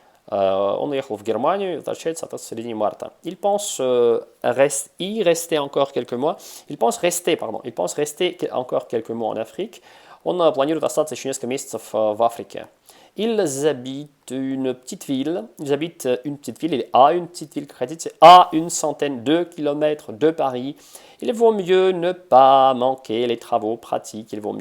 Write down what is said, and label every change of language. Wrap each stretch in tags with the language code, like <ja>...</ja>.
<ru>Он уехал в Германию и возвращается, соответственно, в середине марта.</ru> <fr>Il pense y rester encore quelques mois. Il pense rester encore quelques mois en Afrique.</fr> <ru>Он планирует остаться еще несколько месяцев в Африке.</ru> <fr>Ils habitent une petite ville. Il est à une petite ville,</fr> <ru>как хотите,</ru> <fr>à une centaine de kilomètres de Paris. Il vaut mieux ne pas manquer les travaux pratiques.</fr>